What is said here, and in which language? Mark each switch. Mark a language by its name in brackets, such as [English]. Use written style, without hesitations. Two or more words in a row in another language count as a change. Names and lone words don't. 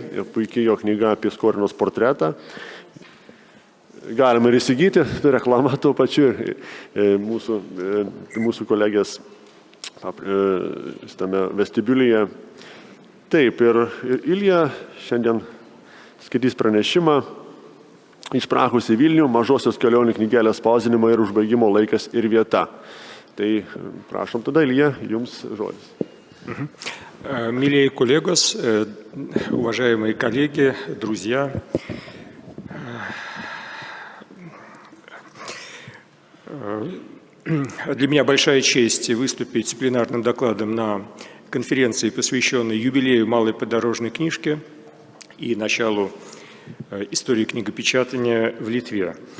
[Lithuanian] Puikiai jo knyga apie Skorinos portretą. Galima ir įsigyti, tai reklama tuo pačiu mūsų kolegės tame vestibiulyje. Taip, ir Ilija šiandien skaitys pranešimą Išprakus į Vilnių, mažosios kelionių knygelės spausdinimo ir užbaigimo laikas ir vieta. Tai prašom tada, Ilija, jums žodis. [Russian] Милые коллегос, уважаемые коллеги, друзья, для меня большая честь выступить с пленарным докладом на конференции, посвященной юбилею малой подорожной книжки и началу истории книгопечатания в Литве.